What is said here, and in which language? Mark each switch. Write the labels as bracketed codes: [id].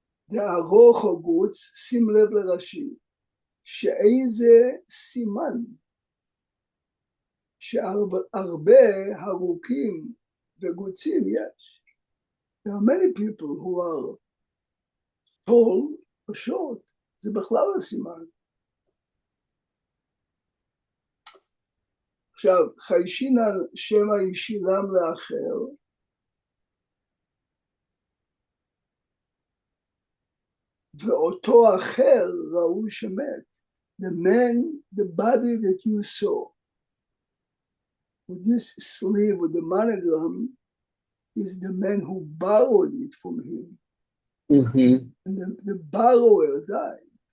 [he] דארוך או גוץ, שים לב לרש"י, שאיזה סימן, שהרבה ארוכים וגוצים יש. [en] There are many people who are tall or short, [he] זה בכלל הסימן. עכשיו, חיישינן שמא ישילם לאחר, ואותו אחר ראו שמת. [en] The body that you saw, with this sleeve, with the monogram, is the man who borrowed it from him. And the borrower died.